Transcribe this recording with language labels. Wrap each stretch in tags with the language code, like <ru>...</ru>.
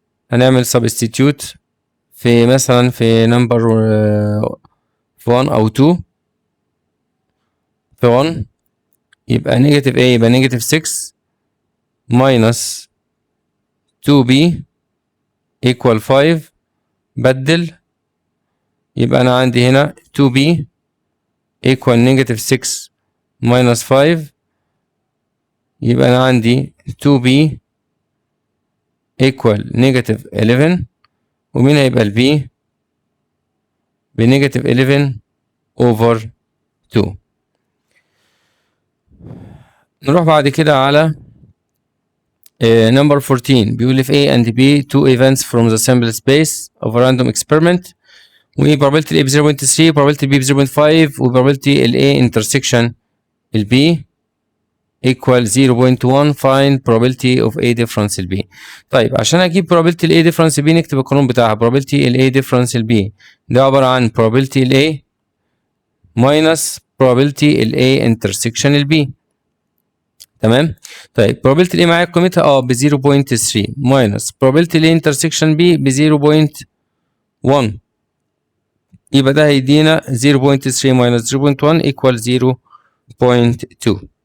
<ar>هنعمل substitute في مثلا في number 1 أو 2 في 1 يبقى negative a يبقى negative 6 minus 2b equal 5 بدل يبقى أنا عندي هنا 2b equal negative 6 minus 5 يبقى أنا عندي 2b equal negative 11 ومين هيبقى ال b بنيجاتيف 11 over 2. نروح بعد كده على</ar> <en>number 14</en> <ar>بيقول لي في</ar> <en>A and B two events from the sample space of a random experiment و probability ال A ب 0.3 probability B ب 0.5 و probability ال A intersection ال B equal 0.1 find probability of A difference ال B.</en> <ar>طيب عشان اجيب probability ال A difference ال B نكتب القانون بتاعها probability ال A difference ال B ده عبارة عن probability ال A minus probability ال A intersection ال B. تمام. طيب probability ال A معايا قيمتها ب 0.3 minus probability ال A intersection B ب 0.1 يبقى ده هيدينا 0.3 minus 0.1 equal 0.2.</ar>